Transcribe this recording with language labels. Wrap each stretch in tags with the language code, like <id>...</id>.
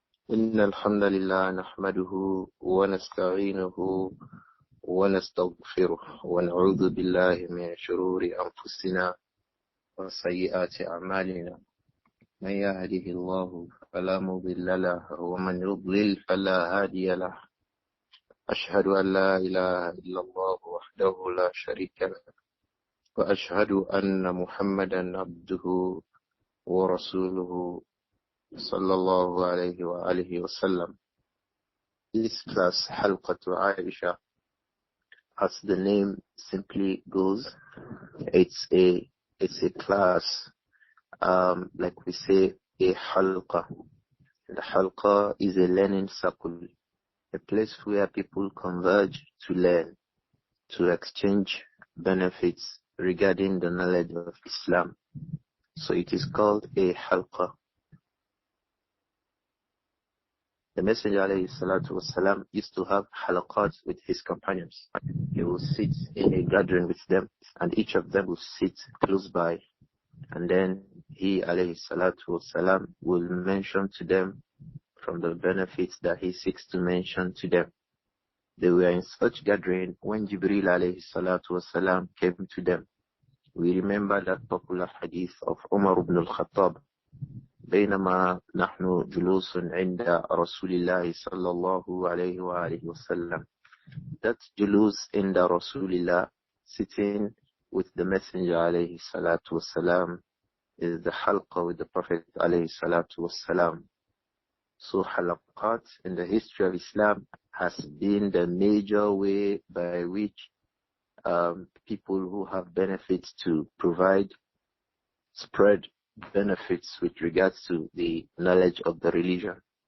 <ar>إن الحمد لله نحمده ونستعينه ونستغفره ونعوذ بالله من شرور أنفسنا وسيئات أعمالنا من يهده الله فلا مضل له ومن يضلل فلا هادي له أشهد أن لا إله إلا الله وحده لا شريك له وأشهد أن محمدا عبده ورسوله صلى الله عليه وآله وسلم.</ar> <en>This class, Halqatu Āishah, as the name simply goes, it's a class, like we say, a halqa. The halqa is a learning circle, a place where people converge to learn, to exchange benefits regarding the knowledge of Islam. So it is called a halqa. The Messenger ﷺ used to have halaqat with his companions. He will sit in a gathering with them, and each of them will sit close by. And then he ﷺ will mention to them from the benefits that he seeks to mention to them. They were in such gathering when Jibreel ﷺ came to them. We remember that popular hadith of Umar ibn al-Khattab.</en> <ar>بينما نحن جلوس عند رسول الله صلى الله عليه وآله وسلم.</ar> <en>That julus</en> <ar>عند رسول الله,</ar> <en>sitting with the Messenger عليه الصلاة والسلام, is the halqa with the Prophet عليه الصلاة والسلام. So halaqat in the history of Islam has been the major way by which people who have benefits to provide, spread benefits with regards to the knowledge of the religion.</en>